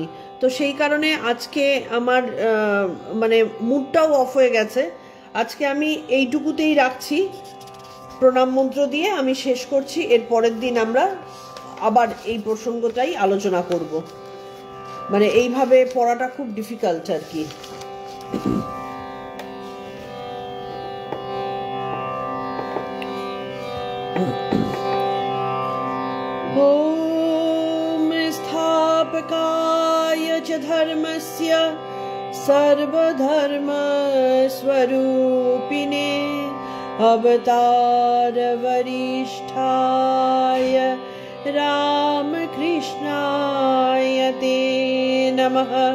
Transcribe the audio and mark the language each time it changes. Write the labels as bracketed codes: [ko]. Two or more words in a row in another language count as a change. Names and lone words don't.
[bn] তো সেই কারণে আজকে আমার মানে মুডটাও অফ হয়ে গেছে। আজকে আমি এইটুকুতেই রাখছি, প্রণাম মন্ত্র দিয়ে আমি শেষ করছি। এর পরের দিন আমরা আবার এই প্রসঙ্গটাই আলোচনা করব। মানে এইভাবে পড়াটা খুব ডিফিকাল্ট আর কি। [sa] ओम स्थापकाय च धर्मस्य सर्वधर्म स्वरूपिणे अवतार वरिष्ठाय रामकृष्णाय ते नमः।